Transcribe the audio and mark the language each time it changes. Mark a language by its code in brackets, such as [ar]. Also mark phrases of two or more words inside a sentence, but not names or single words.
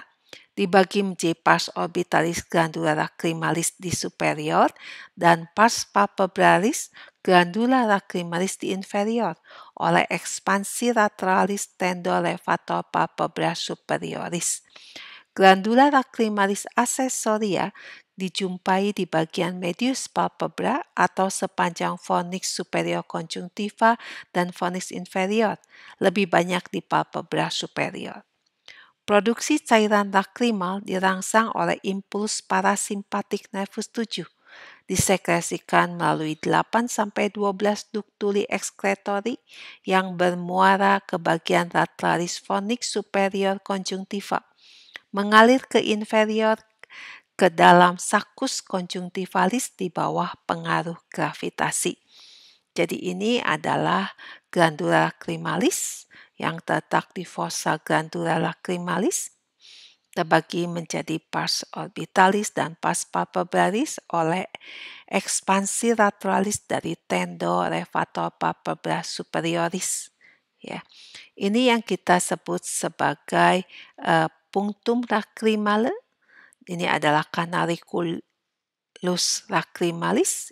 [id] Dibagi menjadi pars orbitalis glandula lacrimalis di superior dan pars palpebralis glandula lacrimalis di inferior oleh ekspansi lateralis tendon levator palpebra superioris. Glandula lacrimalis accessoria dijumpai di bagian medius palpebra atau sepanjang fornix superior conjunctiva dan fornix inferior, lebih banyak di palpebra superior. Produksi cairan lakrimal dirangsang oleh impuls parasimpatik nervus 7, disekresikan melalui 8-12 ductuli excretori yang bermuara ke bagian lateralis fornix superior conjunctiva, mengalir ke inferior ke dalam sakus conjunctivalis di bawah pengaruh gravitasi. Jadi ini adalah glandula lacrimalis yang terletak di fossa glandula lacrimalis, terbagi menjadi pars orbitalis dan pars palpebralis oleh ekspansi lateralis dari tendon levator palpebra superioris. Ya, ini yang kita sebut sebagai punctum lacrimale. Ini adalah canaliculus lacrimalis.